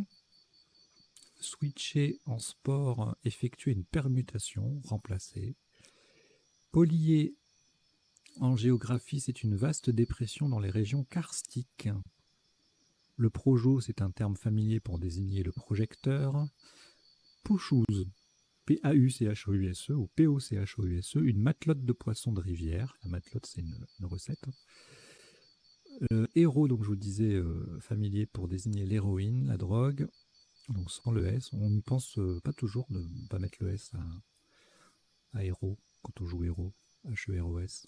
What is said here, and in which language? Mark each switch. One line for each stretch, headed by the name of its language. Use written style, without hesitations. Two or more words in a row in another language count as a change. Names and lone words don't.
French: Switcher en sport, effectuer une permutation, remplacer. Polier en géographie, c'est une vaste dépression dans les régions karstiques. Le projo, c'est un terme familier pour désigner le projecteur. Pouchouse, P-A-U-C-H-O-U-S-E ou P-O-C-H-O-U-S-E, une matelote de poisson de rivière. La matelote, c'est une recette. Héros, donc je vous disais, familier pour désigner l'héroïne, la drogue. Donc sans le S, on n'y pense pas toujours de ne pas mettre le S à héros quand on joue héros, H-E-R-O-S.